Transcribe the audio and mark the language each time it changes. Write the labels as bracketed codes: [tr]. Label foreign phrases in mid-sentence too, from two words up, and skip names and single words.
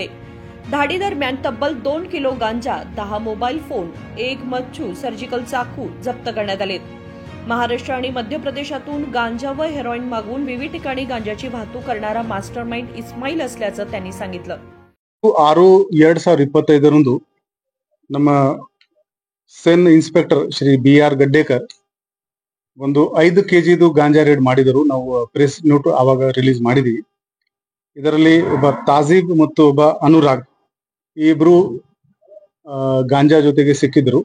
[mr] धाडी दरम्यान तब्बल 2 किलो गांजा, 10 मोबाईल फोन, 1 मच्छू, सर्जिकल चाकू जप्त करण्यात आले। महाराष्ट्र आणि मध्य प्रदेशातून गांजा व हेरोईन मागवून विविध ठिकाणी गांजाची वाहतूक करणारा मास्टरमाइंड इस्माईल असल्याचं त्यांनी सांगितलं। [kn] 6/2025 ನಮ್ಮ [en] CEN inspector [kn] ಶ್ರೀ BR ಗಡ್ಡೇಕರ್ ಒಂದು 5 kg ಗಾಂಜಾ ರೇಡ್ ಮಾಡಿದರು। ನಾವು [en] press note [kn] ಆವಾಗ ರಿಲೀಸ್ ಮಾಡಿದೀವಿ। ಇದರಲ್ಲಿ ಒಬ್ಬ ತಾಜೀಬ್ ಮತ್ತು ಒಬ್ಬ ಅನುರಾಗ್ ಈ ಇಬ್ರು ಗಾಂಜಾ ಜೊತೆಗೆ ಸಿಕ್ಕಿದ್ರು।